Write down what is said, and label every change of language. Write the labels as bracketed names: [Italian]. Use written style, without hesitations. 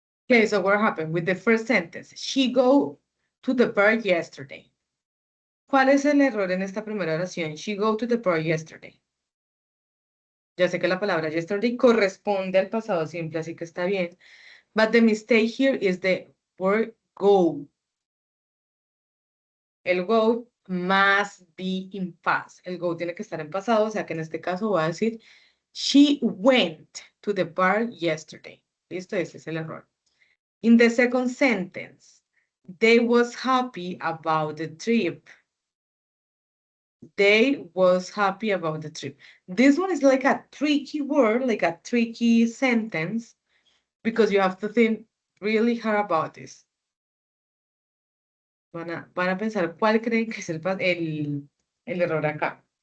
[English] Okay, so what happened with the first sentence? She go to the bar yesterday. [Spanish] ¿Cuál es el error en esta primera oración? [English] She go to the bar yesterday. [Spanish] Ya sé que la palabra yesterday corresponde al pasado simple, así que está bien. [English] But the mistake here is the word go. El go must be in past. [Spanish] El go tiene que estar en pasado, o sea que en este caso voy a decir [English] she went to the bar yesterday. [Spanish] Listo, ese es el error. [English] In the second sentence, they was happy about the trip. They was happy about the trip. This one is like a tricky word, like a tricky sentence, because you have to think really hard about this. [Spanish] Van a pensar cuál creen que es el error acá.